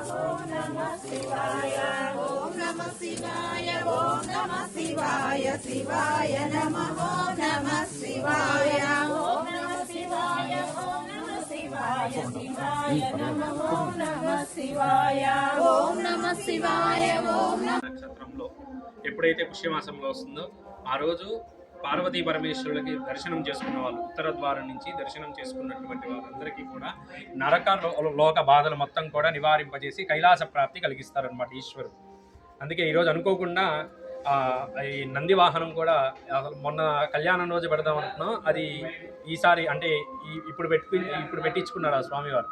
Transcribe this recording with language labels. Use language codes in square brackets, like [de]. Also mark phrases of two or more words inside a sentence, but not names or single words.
[sa] ओम नमः शिवाय ओम नमः शिवाय ओम नमः शिवाय शिवाय नमः ओम नमः शिवाय ओम नमः शिवाय ओम नमः शिवाय शिवाय नमः ओम नमः शिवाय ओम नमः शिवाय ओम [te] నక్షత్రంలో ఎప్పుడైతే పుష్యమాసంలో వస్తుందో ఆ రోజు పార్వతీ పరమేశ్వరులకి దర్శనం చేసుకున్న వాళ్ళు ఉత్తర ద్వారం నుంచి దర్శనం చేసుకున్నటువంటి వారందరికీ కూడా నరక లోక బాధలు మొత్తం కూడా నివారింపజేసి కైలాస ప్రాప్తి కలిగిస్తారనమాట ఈశ్వరుడు. అందుకే ఈరోజు అనుకోకుండా ఈ నంది వాహనం కూడా మొన్న కళ్యాణం రోజు పెడదాం అనుకున్నాం, అది ఈసారి అంటే ఇప్పుడు పెట్టించుకున్నారు ఆ స్వామివారు.